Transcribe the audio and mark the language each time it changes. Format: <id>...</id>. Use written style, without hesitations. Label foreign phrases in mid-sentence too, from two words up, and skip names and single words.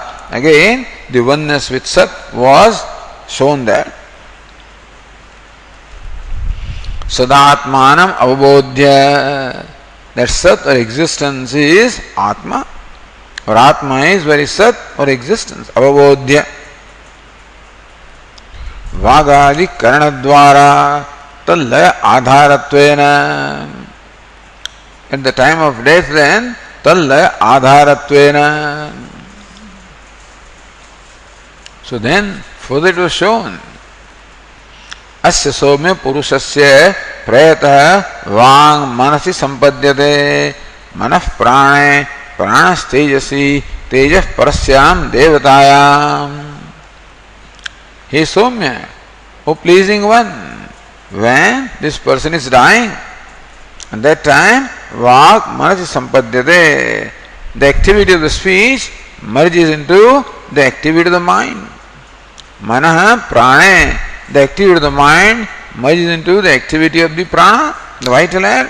<en>Again, the oneness with Sat was shown there.</en> <sa>सदात्मनम् अवबोध्य.</sa> <en>That Sat or existence is Atma, or Atma is very Sat or existence,</en> <sa>अवबोध्य. वागादि करणद्वारा तल्लय आधारत्वेन.</sa> <en>At the time of death then,</en> <sa>तल्लय आधारत्वेन.</sa> <en>So then, further it was shown,</en> <sa>अस्य सोम्य पुरुषस्य प्रयतः वाङ् मनसि सम्पद्यते मनः प्राणे प्राणस् तेजसि तेजः परस्यां देवतायाम्. हे सोम्य,</sa> <en>O pleasing one, when this person is dying, at that time,</en> <sa>वाक् मनसि सम्पद्यते,</sa> <en>the activity of the speech merges into the activity of the mind.</en> <sa>मनः प्राणे,</sa> <en>the activity of the mind merges into the activity of the prana, the vital air.</en>